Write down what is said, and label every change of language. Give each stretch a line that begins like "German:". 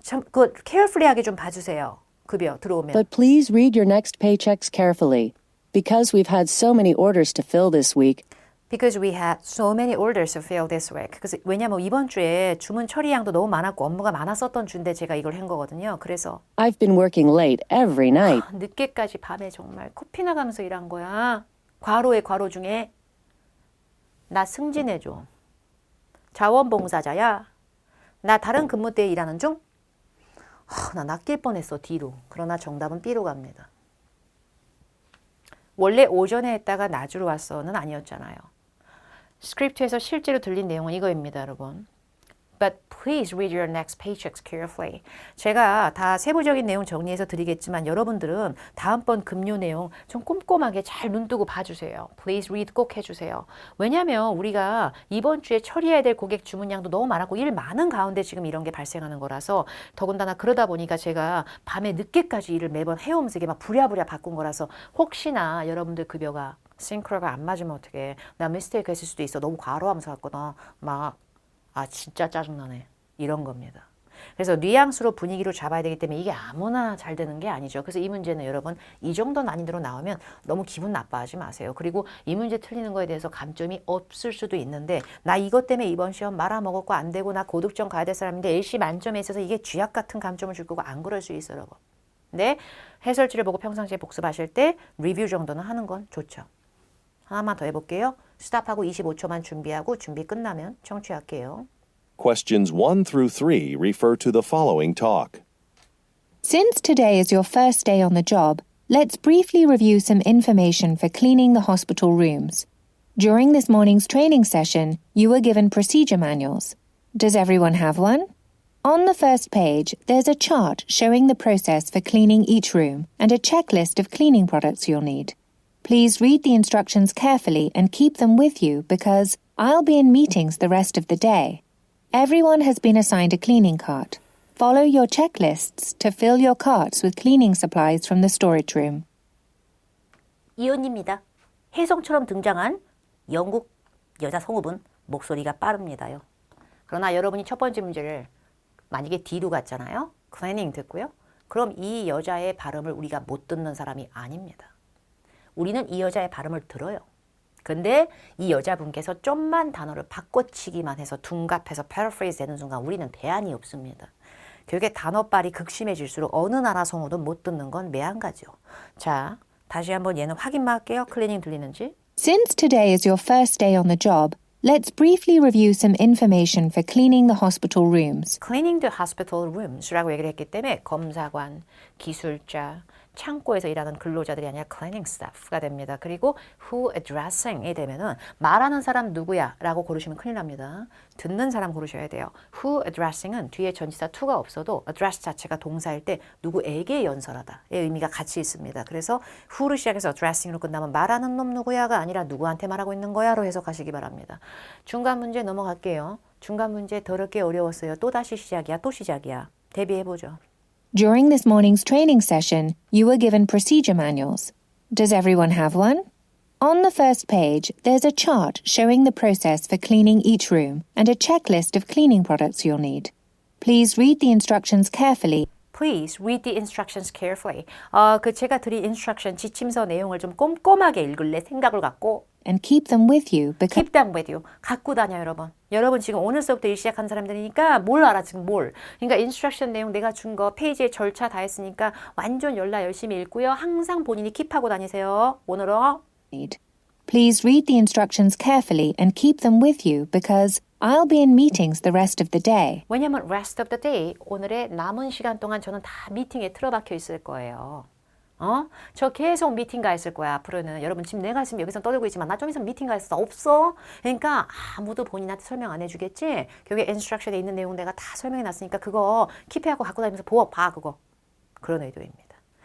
Korean: 그 carefully하게 좀 봐주세요. 급여 들어오면.
English: But please read your next paychecks carefully. Because we've had so many orders to fill this week, Because we had so many orders to fill this week.
Korean: 그래서 왜냐면 이번 주에 주문 처리량도 너무 많았고 업무가 많았었던 주인데 제가 이걸 한 거거든요. 그래서
English: I've been working late every night.
Korean: 늦게까지 밤에 정말 코피 나가면서 일한 거야. 과로의 과로 중에 나 승진해줘. 자원봉사자야. 나 다른 근무대에 일하는 중. 나 낚일 뻔했어 D로. 그러나 정답은 B로 갑니다. 원래 오전에 했다가 낮으로 왔어는 아니었잖아요. 스크립트에서 실제로 들린 내용은 이거입니다, 여러분.
English: But please read your next paychecks carefully.
Korean: 제가 다 세부적인 내용 정리해서 드리겠지만 여러분들은 다음번 급료 내용 좀 꼼꼼하게 잘 눈뜨고 봐주세요.
English: Please read
Korean: 꼭 해주세요. 왜냐하면 우리가 이번 주에 처리해야 될 고객 주문량도 너무 많았고 일 많은 가운데 지금 이런 게 발생하는 거라서 더군다나 그러다 보니까 제가 밤에 늦게까지 일을 매번 해오면서 이게 막 부랴부랴 바꾼 거라서 혹시나 여러분들 급여가 싱크로가 안 맞으면 어떡해. 나 미스테이크 했을 수도 있어. 너무 과로하면서 갔거든. 막 진짜 짜증나네. 이런 겁니다. 그래서 뉘앙스로 분위기로 잡아야 되기 때문에 이게 아무나 잘 되는 게 아니죠. 그래서 이 문제는 여러분 이 정도 난이도로 나오면 너무 기분 나빠하지 마세요. 그리고 이 문제 틀리는 거에 대해서 감점이 없을 수도 있는데 나 이것 때문에 이번 시험 말아먹었고 안 되고 나 고득점 가야 될 사람인데 일시 만점에 있어서 이게 쥐약 같은 감점을 줄 거고 안 그럴 수 있어요. 여러분. 근데 해설지를 보고 평상시에 복습하실 때 리뷰 정도는 하는 건 좋죠. 하나만 더 해볼게요. 스탑하고 25초만 준비하고 준비 끝나면 청취할게요.
English: Questions 1 through 3 refer to the following talk. Since today is your first day on the job, let's briefly review some information for cleaning the hospital rooms. During this morning's training session, you were given procedure manuals. Does everyone have one? On the first page, there's a chart showing the process for cleaning each room and a checklist of cleaning products you'll need. Please read the instructions carefully and keep them with you because I'll be in meetings the rest of the day. Everyone has been assigned a cleaning cart. Follow your checklists to fill your carts with cleaning supplies from the storage room.
Korean: 이언입니다. 혜성처럼 등장한 영국 여자 성우분 목소리가 빠릅니다요. 그러나 여러분이 첫 번째 문제를 만약에 D로 갔잖아요. cleaning 듣고요. 그럼 이 여자의 발음을 우리가 못 듣는 사람이 아닙니다. 우리는 이 여자의 발음을 들어요. 근데 이 여자분께서 좀만 단어를 바꿔치기만 해서 둔갑해서 paraphrase 되는 순간 우리는 대안이 없습니다. 결국에 단어빨이 극심해질수록 어느 나라 성우도 못 듣는 건 매한가지요. 자, 다시 한번 얘는 확인만 할게요. 클리닝 들리는지.
English: Since today is your first day on the job, let's briefly review some information for cleaning the hospital rooms. Cleaning the hospital rooms
Korean: 라고 얘기를 했기 때문에 검사관, 기술자, 창고에서 일하는 근로자들이 아니라 cleaning staff가 됩니다. 그리고 who addressing이 되면은 말하는 사람 누구야 라고 고르시면 큰일 납니다. 듣는 사람 고르셔야 돼요. who addressing은 뒤에 전치사 to가 없어도 address 자체가 동사일 때 누구에게 연설하다의 의미가 같이 있습니다. 그래서 who를 시작해서 addressing으로 끝나면 말하는 놈 누구야가 아니라 누구한테 말하고 있는 거야로 해석하시기 바랍니다. 중간 문제 넘어갈게요. 중간 문제 더럽게 어려웠어요. 또다시 시작이야. 또 시작이야. 대비해보죠.
English: During this morning's training session, you were given procedure manuals. Does everyone have one? On the first page, there's a chart showing the process for cleaning each room and a checklist of cleaning products you'll need. Please read the instructions carefully. Please read the instructions carefully.
Korean: 제가 드린 instruction 지침서 내용을 좀 꼼꼼하게 읽을래 생각을 갖고
English: And keep them with you because keep them with you.
Korean: 갖고 다녀 여러분. 여러분 지금 오늘 수업부터 일 시작한 사람들이니까 뭘 알아 지금 뭘. 그러니까 instruction 내용 내가 준 거 페이지에 절차 다 했으니까 완전 열라 열심히 읽고요. 항상 본인이 킵하고 다니세요. 오늘은
English: need. Please read the instructions carefully and keep them with you because I'll be in meetings the rest of the day.
Korean: 왜냐면
English: rest of the day
Korean: 오늘의 남은 시간 동안 저는 다 미팅에 틀어박혀 있을 거예요. 저 계속 미팅 가 있을 거야. 앞으로는 여러분 지금 내가 지금 여기서 떠들고 있지만 나 좀 있으면 미팅 가 있어. 없어. 그러니까 아무도 본인한테 설명 안 해주겠지. 여기 인스트럭션에 있는 내용 내가 다 설명해 놨으니까 그거 킵해하고 갖고 다니면서 봐 그거. 그런 의도입니다.